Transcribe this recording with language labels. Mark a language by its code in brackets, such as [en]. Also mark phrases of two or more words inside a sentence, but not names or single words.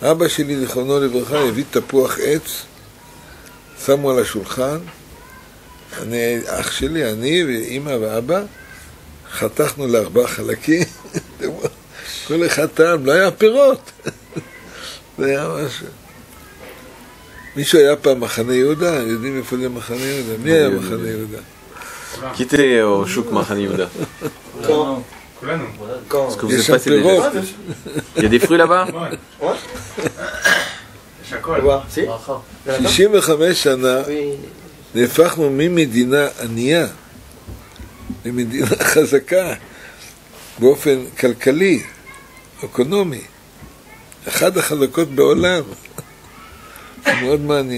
[he] אבא שלי, זיכרונו לברכה, הביא תפוח עץ, שמו על השולחן, אח שלי, אני ואמא ואבא, חתכנו ל4 חלקים, כל אחד טעם, לא היה פירות. זה היה משהו. מישהו היה פעם מחנה יהודה? יודעים איפה זה מחנה יהודה? מי היה מחנה יהודה? [fr] Qui était au chouk Mahane Yehuda? Est-ce que vous êtes passé des... Il y a des fruits là-bas? Ouais. [he] 65 שנה נהפכנו ממדינה ענייה למדינה חזקה באופן כלכלי, אקונומי. אחת החזקות בעולם. מאוד מעניין.